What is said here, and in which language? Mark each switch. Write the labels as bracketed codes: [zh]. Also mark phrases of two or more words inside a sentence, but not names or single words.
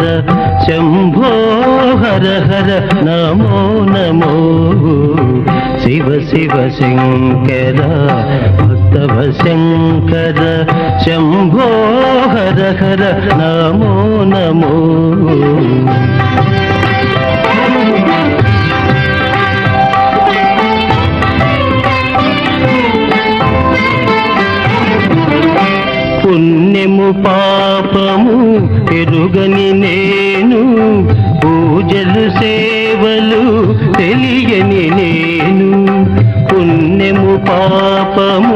[sa] शम्भो हर हर नमो नमो शिव शिव शङ्कर भक्तभ शङ्कर शम्भो हर हर नमो नमो [te] పుణ్యము పాపము ఎరుగని నేను పూజలు సేవలు తెలియని నేను పుణ్యము పాపము